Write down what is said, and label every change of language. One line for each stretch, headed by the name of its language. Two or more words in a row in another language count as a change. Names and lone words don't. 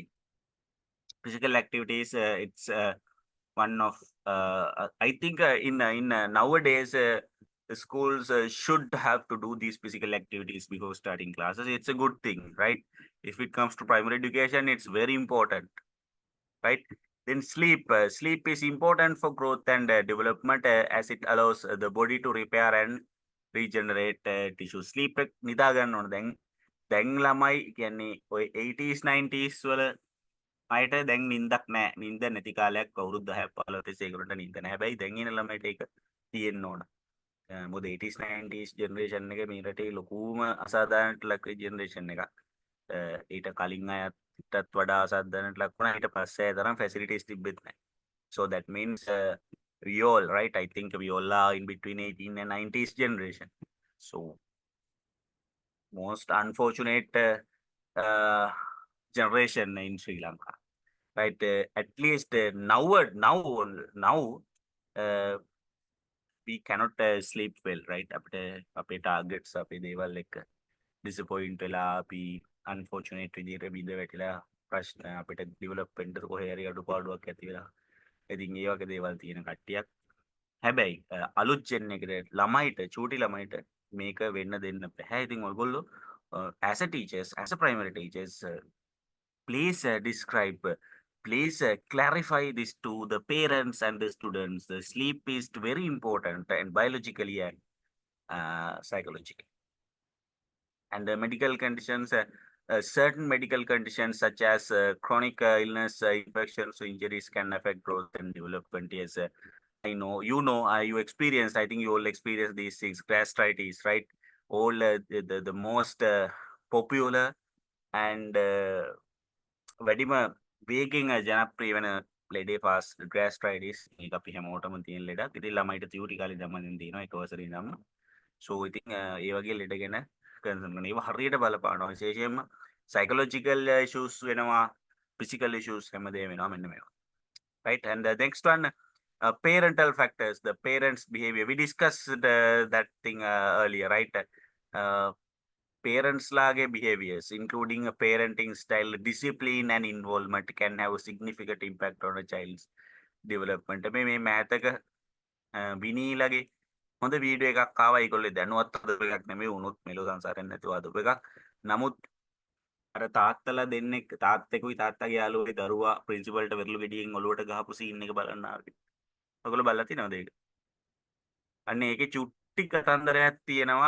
English: Physical activities, it's one of I think in nowadays the schools should have to do these physical activities before starting classes. It's a good thing, right? If it comes to primary education, it's very important, right? Then sleep. Sleep is important for growth and development as it allows the body to repair and regenerate tissue.
Sinhala: Sleep එක නිදා ගන්න ඕන. දැන් ළමයි කියන්නේ ඔය 80s 90s වල අයට දැන් නිින්දක් නැහැ. නිින්ද නැති කාලයක් අවුරුදු 10ක් 15ක් තිස්සේ ඒගොල්ලන්ට නිින්ද නැහැ. හැබැයි දැන් ඉන්න ළමයට ඒක තියෙන්න ඕන. මොකද 80s 90s ජෙනරේෂන් එක මේ රටේ ලොකුම අසාධාරණට ලක් ජෙනරේෂන් එකක්. ඊට කලින් අයටත් වඩා අසාධාරණට ලක් වුණා. ඊට පස්සේ අය තරම් ෆැසිලිටිස් තිබෙත් නැහැ.
English: So that means we all, right? I think we all are in between 18 and 90s generation. So most unfortunate generation in Sri Lanka, right? At least now we cannot sleep well, right?
Sinhala: අපේ targets අපේ දේවල් එක්ක disappoint වෙලා අපි unfortunate විදිහට බිඳ වැටිලා ප්‍රශ්න අපිට develop වෙන්න කොහේ හරි අඩුපාඩුවක් ඇති වෙලා ඉතින් ඒ වගේ දේවල් තියෙන කට්ටියක් හැබැයි අලුත් ජෙන් එකට ළමයිට චූටි ළමයිට මේක වෙන්න දෙන්න බෑ. ඉතින් ඔයගොල්ලෝ
English: as a teachers, as a primary teachers, please describe, please clarify this to the parents and the students. The sleep is very important and biologically and psychologically. And the medical conditions, certain medical conditions such as chronic illness, infections, injuries can affect growth and development. Yes, I know, you experienced, I think you all experienced these things, gastritis, right? All the most popular and
Sinhala: වැඩිම වේගෙන් ජනප්‍රිය වෙන ලෙඩේ පාස් gastritis. මේක අපි හැමෝටම තියෙන ලෙඩක්. ඉතින් ළමයිට තියුටි කාලේ දමමින් තියෙනවා ඒක වසරේ ඉඳන්ම. So ඉතින් ඒ වගේ ලෙඩ ගැන කන්සර්න් කරන ඒවා හරියට බලපානවා. විශේෂයෙන්ම
English: psychological issues
Sinhala: වෙනවා,
English: physical issues
Sinhala: හැමදේම වෙනවා මෙන්න මේවා.
English: Right? And the next one, parental factors, the parents' behavior. We discussed that thing earlier, right? Parents lage behaviors, including a parenting style, discipline and involvement can have a significant impact on a child's development.
Sinhala: මේ මෑතක විනීලගේ හොඳ වීඩියෝ එකක් ආවා. ඒගොල්ලෝ දැනුවත් හදපු එකක් නෙමෙයි, උනුත් මෙලෝ සංසාරයෙන් නැතුව හදපු එකක්. නමුත් අර තාත්තලා දෙන්නෙක් තාත්තෙකුයි තාත්තගේ යාළුවෙකුයි දරුවා ප්‍රින්සිපල්ට වෙරළු ගෙඩියෙන් ඔලුවට ගහපු සීන් එක බලන්න ආවේ. ඔයගොල්ලෝ බලලා තියෙනවද ඒක? අන්න ඒකේ චුට්ටි කතන්දරයක් තියෙනවා.